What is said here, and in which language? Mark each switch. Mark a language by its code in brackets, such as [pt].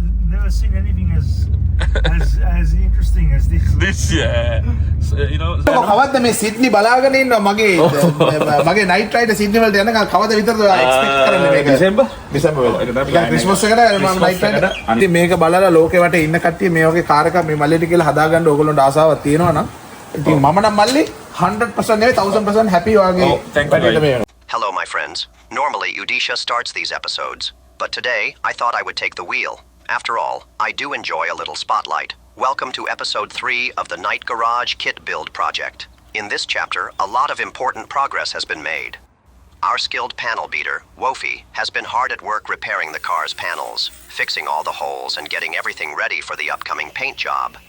[en] never seen anything as interesting as this. This, yeah. So, you know. [si] කවද්ද මේ Sydney බලාගෙන ඉන්නවා මගේ night ride Sydney වලට යනකම් කවද විතරද එක්ස්පෙක්ට් කරන්නේ මේක ඩිසෙම්බර් වල ක්‍රිස්මස් එකට මම නයිට් රයිඩ් ඉතින් මේක බලලා ලෝකේ වටේ ඉන්න කට්ටිය මේ වගේ කාර් එකක් මේ මල්ලිට කියලා හදාගන්න ඕගොල්ලොන්ට ආසාවක් තියෙනවා නම් ඉතින් මම නම් මල්ලි 100% නෙවෙයි 1000% happy වගේ [en] Hello, my friends. Normally, Udisha starts these episodes, but today I thought I would take the wheel. After all, I do enjoy a little spotlight. Welcome to episode 3 of the Night Garage Kit Build project. In this chapter, a lot of important progress has been made. Our skilled panel beater, Wofi, has been hard at work repairing the car's panels, fixing all the holes and getting everything ready for the upcoming paint job.